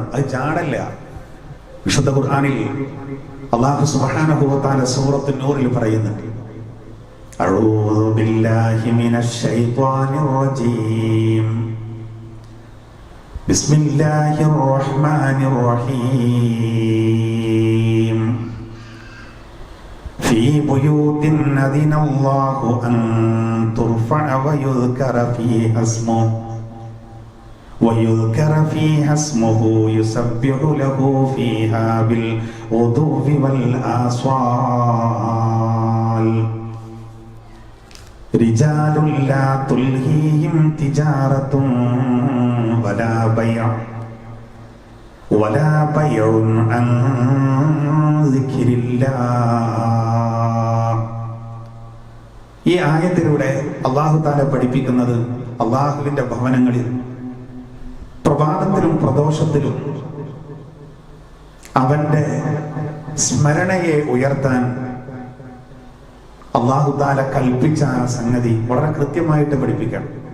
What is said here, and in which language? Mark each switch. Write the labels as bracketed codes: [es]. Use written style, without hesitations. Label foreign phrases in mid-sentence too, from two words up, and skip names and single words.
[ml] അത് ജാടല്ല. വിശുദ്ധ ഖുർആനിൽ [ar] الله سبحانه وتعالى [ml] സൂറത്തുൻ നൂറിൽ പറയുന്നുണ്ട്, [ar] أعوذ بالله من الشيطان الرجيم بسم الله الرحمن الرحيم في بيوت أذن الله أن ترفع ويذكر فيها اسمه يسبح له فيها بالغدو والآصال رجال لا تلهيهم تجارة ولا بيع عن ذكر الله. [ml] ഈ ആയത്തിലൂടെ [ar] الله تعالى [ml] പഠിപ്പിക്കുന്നത് അല്ലാഹുവിന്റെ ഭവനങ്ങളിൽ പ്രഭാതത്തിലും പ്രദോഷത്തിലും അവന്റെ സ്മരണയെ ഉയർത്താൻ [ar] الله تعالى [ml] കൽപ്പിച്ച ആ സംഗതി വളരെ കൃത്യമായിട്ട് പഠിപ്പിക്കണം.